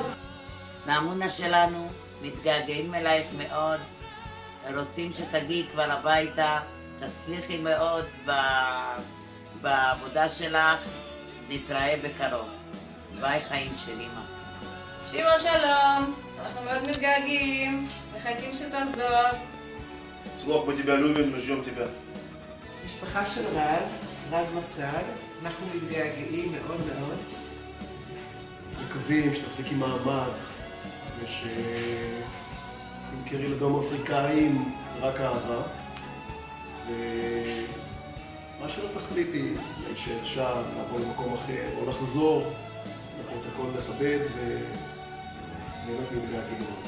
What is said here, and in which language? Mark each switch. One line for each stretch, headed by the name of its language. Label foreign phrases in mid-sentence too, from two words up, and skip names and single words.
Hebrew: מהמונה שלנו, מתגעגעים אלייך מאוד, רוצים שתגיעי כבר הביתה, תצליחי מאוד בעבודה שלך, נתראה בקרוב. ביי חיים של אמא. שימו שלום, אנחנו מאוד מתגעגעים, מחכים שתחזור. צלוח,
Russian: мы тебя любим, мы ждем тебя.
Hebrew: משפחה של רז מסד, אנחנו מתגעגעים מאוד מאוד. מקווים שתחזיקי מעמד ושתמכרי לדרום אפריקאים רק אהבה. ומה שלא תחליטי, להישאר שם, לעבור למקום אחר או לחזור, אנחנו את הכל נכבד ובאמת מתגעגעים.